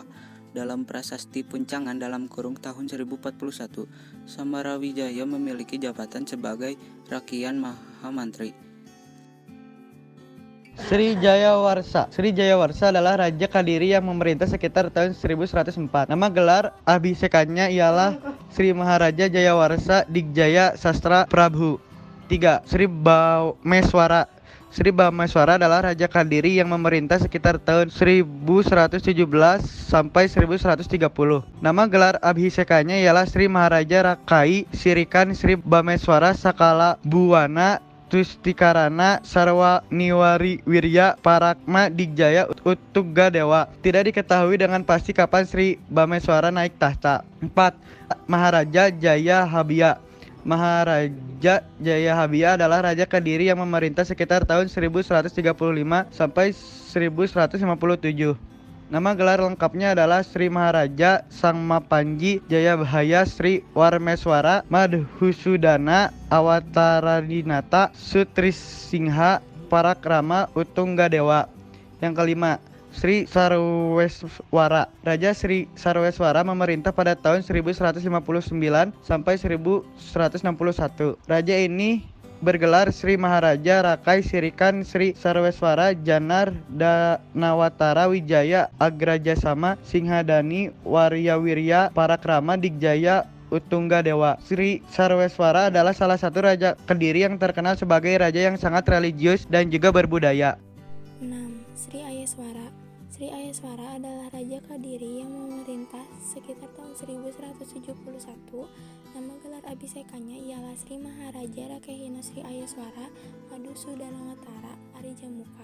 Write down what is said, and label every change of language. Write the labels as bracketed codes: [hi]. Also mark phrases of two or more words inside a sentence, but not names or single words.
[id] Dalam prasasti Puncangan tahun 1041, Samarawijaya memiliki jabatan sebagai Rakian Mahamantri. Sri Jayawarsa. Sri Jayawarsa adalah Raja Kediri yang memerintah sekitar tahun 1104. Nama gelar abhisekannya ialah Sri Maharaja Jayawarsa Digjaya Sastra Prabhu. 3. Sri Bameswara. Sri Bameswara adalah Raja Kediri yang memerintah sekitar tahun 1117 sampai 1130. Nama gelar abhisekannya ialah Sri Maharaja Rakai Sirikan Sri Bameswara Sakala Buwana Tustikarana Sarwa Niwari Wirya Parakma Digjaya Utunggadewa. Tidak diketahui dengan pasti kapan Sri Bameswara naik tahta. 4. Maharaja Jaya Habia. Maharaja Jaya Habia adalah Raja Kediri yang memerintah sekitar tahun 1135 sampai 1157. Nama gelar lengkapnya adalah Sri Maharaja Sang Mapanji Jayabhaya Sri Warmeswara Madhusudana Awataradinata Sutrisingha Parakrama Utunggadewa. Yang kelima, Sri Sarweswara. Raja Sri Sarweswara memerintah pada tahun 1159 sampai 1161. Raja ini bergelar Sri Maharaja Rakai Sirikan Sri Sarweswara Janar Danawatara Wijaya Agrajasama Singhadani Waryawirya Parakrama Digjaya Utunggadewa. Sri Sarweswara adalah salah satu raja Kediri yang terkenal sebagai raja yang sangat religius dan juga berbudaya. 6. Sri Ayeswara. Sri Ayeswara adalah Raja Kediri yang memerintah sekitar tahun 1171. Nama gelar abhisekannya ialah Sri Maharaja Rakehina Sri Ayeswara Madhusudanawatara Arijamuka.